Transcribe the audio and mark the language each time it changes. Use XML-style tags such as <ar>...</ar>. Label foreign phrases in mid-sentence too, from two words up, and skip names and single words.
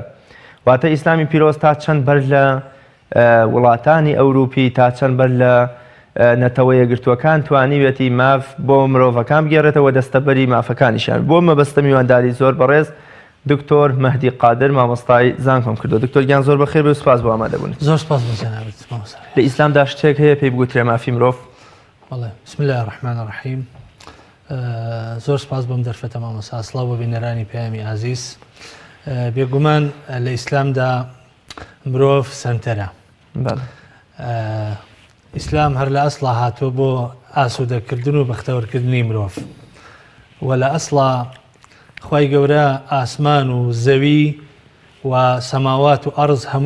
<ckb>واتە ئیسلامی پیرۆز تا چەند بەر لە وڵاتانی ئەوروپی تا چەند بەر لە نەتەوە یەکگرتووەکان توانیوێتی ماف بۆ مرۆڤەکان بگێڕێتەوە دەستەبەری مافەکانیشان. بۆ مەبەستە میوانداری زۆر بەڕێز دکتۆر مەهدی قادر مامۆستای زانکۆم کردو. دکتۆر گیان زۆر بەخێر بێ و سوپاس بۆ ئامادەبوون. زۆر سپاس بۆ جەنابەت مامۆستا. لە ئیسلامدا شتێک هەیە پێی بگوترێ مافی مرۆڤ؟</ckb> <ar>بەڵێ بسم الله الرحمن الرحیم.</ar> <ckb>زۆر سپاس بۆم دەرفەتە مامۆستا. سڵاو بۆ بینەرانی پەیامی عەزیز. بێگومان لە ئیسلامدا مرۆڤ سەنتەرە. ئیسلام هەر لە ئەسڵا هاتووە بۆ ئاسوودەکردن و بەختەوەرکردنی مرۆڤ و لە ئەسڵا خوای گەورە ئاسمان و زەوی و سەماوات و ئەرز هەمووی</ckb>